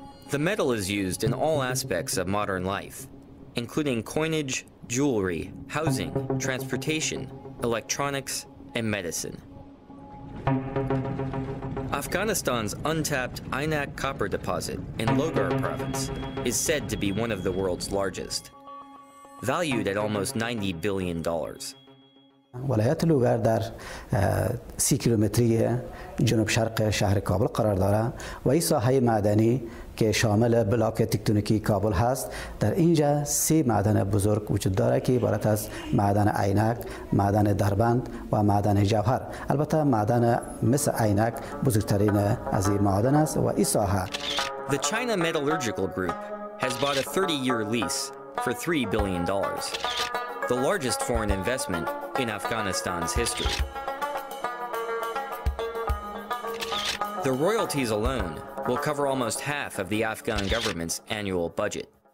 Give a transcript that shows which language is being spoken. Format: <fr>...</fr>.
<en>The metal is used in all aspects of modern life, including coinage, jewelry, housing, transportation, electronics, and medicine. Afghanistan's untapped Aynak copper deposit in Logar province is said to be one of the world's largest, valued at almost $90 billion.</en> <fa>ولایت لوگر در 30 کیلومتری جنوب شرق شهر کابل قرار دارد و این ساحه معدنی که شامل بلاک تکتونیکی کابل هست. در اینجا 3 معدن بزرگ وجود دارد که عبارت از معدن عینک، معدن دربند و معدن جوهر. البته معدن مثل عینک بزرگترین از این معدن است و این ساحه.</fa> <en>The China Metallurgical Group has bought a 30-year lease for $3 billion, the largest foreign investment in Afghanistan's history. The royalties alone will cover almost half of the Afghan government's annual budget.</en>